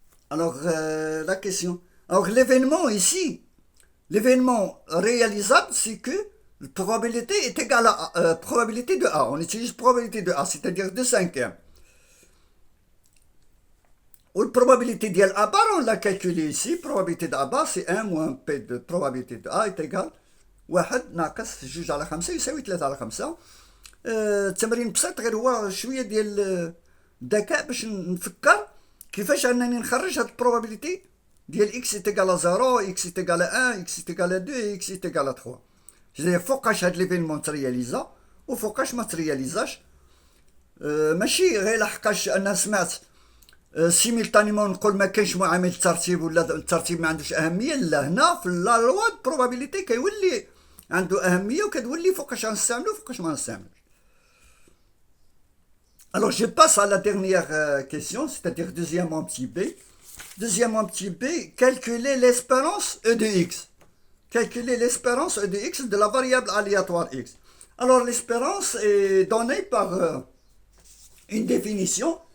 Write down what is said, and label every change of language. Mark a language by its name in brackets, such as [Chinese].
[French] Alors, la question. Alors, l'événement ici, l'événement réalisable, c'est que la probabilité est égale à probabilité de A. On utilise probabilité de A, c'est-à-dire 2/5. Ou la probabilité de A bar, on l'a calculé ici. Probabilité de A bar, c'est 1 moins P de probabilité de A est égal 1 [Arabic] ناقص 2/5 يساوي 3/5. التمرين بسيط غير هو شويه ديال الذكاء باش نفكر كيفاش انني نخرج هاد البروبابيليتي ديال اكس ايتيكال 0 اكس ايتيكال 1 اكس ايتيكال 2 اكس ايتيكال 3. جدير فوقاش هاد ليفينمون ترياليزا وفوقاش ما ترياليزاش. ماشي غير لحقاش انا سمعت سيميلتانيمون نقول ما كاينش معامل الترتيب ولا الترتيب ما عندوش اهميه. لا، هنا في لا لوا البروبابيليتي كيولي عنده اهميه وكتولي فوقاش غنستعملو وفوقاش ما غنستعملوش. [French] Alors, je passe à la dernière question, c'est-à-dire deuxièmement petit b. Deuxièmement petit b, calculer l'espérance E de x. Calculer l'espérance E de x de la variable aléatoire x. Alors, l'espérance est donnée par une définition.